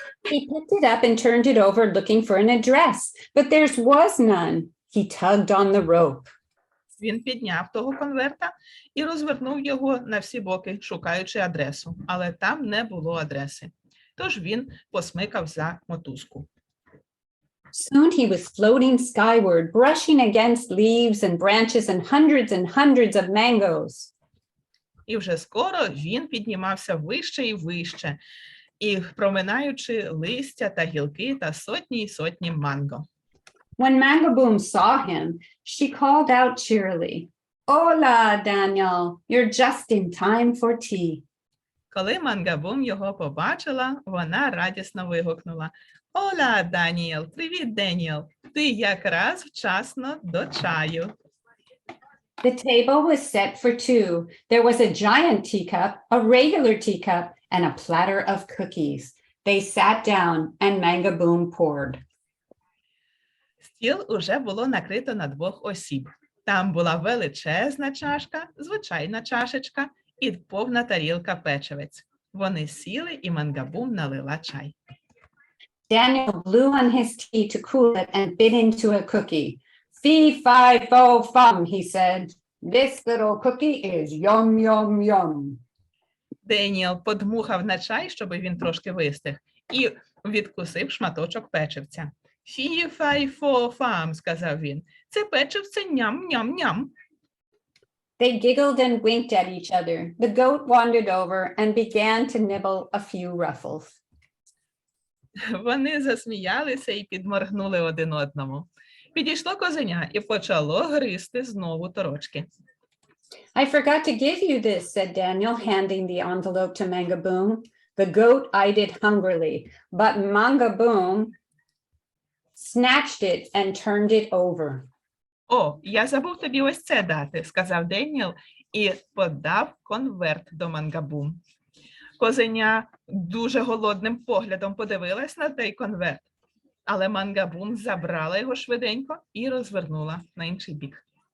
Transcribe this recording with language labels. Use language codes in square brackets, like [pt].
[en] He picked it up and turned it over, looking for an address, but there was none. He tugged on the rope. [uk] Він підняв того конверта і розвернув його на всі боки, шукаючи адресу, але там не було адреси. Тож він посмикав за мотузку. [en] Soon he was floating skyward, brushing against leaves and branches and hundreds of mangoes. [uk] І вже скоро він піднімався вище і вище, і проминаючи листя та гілки та сотні й сотні манго. [en] When Mangaboom saw him, she called out cheerily, "Hola, Daniel, you're just in time for tea." [uk] Коли Мангабум його побачила, вона радісно вигукнула: «Ола, Даніел! Привіт, Деніел! Ти якраз вчасно до чаю!» [en] The table was set for two. There was a giant teacup, a regular teacup, and a platter of cookies. They sat down and Mangaboom poured. [uk] Стіл уже було накрито на двох осіб. Там була величезна чашка, звичайна чашечка і повна тарілка печивець. Вони сіли, і Мангабум налила чай. [en] Daniel blew on his tea to cool it and bit into a cookie. Fee, fi, fo, fum, he said. This little cookie is yum, yum, yum. [uk] Деніел подмухав на чай, щоб він трошки вистиг, і відкусив шматочок печивця. «Фі, фай, фо, фам», – сказав він. «Це печивце ням-ням-ням». [en] They giggled and winked at each other. The goat wandered over and began to nibble a few ruffles. [uk] Вони засміялися і підморгнули один одному. Підійшло козеня і почало гризти знову торочки. [en] I forgot to give you this, said Daniel, handing the envelope to Mangaboom. The goat eyed it hungrily, but Mangaboom snatched it and turned it over. [uk] «О, я забув тобі ось це дати», – сказав Деніел і подав конверт до Мангабум. Козеня дуже голодним поглядом подивилась на той конверт, але Мангабум забрала його швиденько і розвернула на інший бік.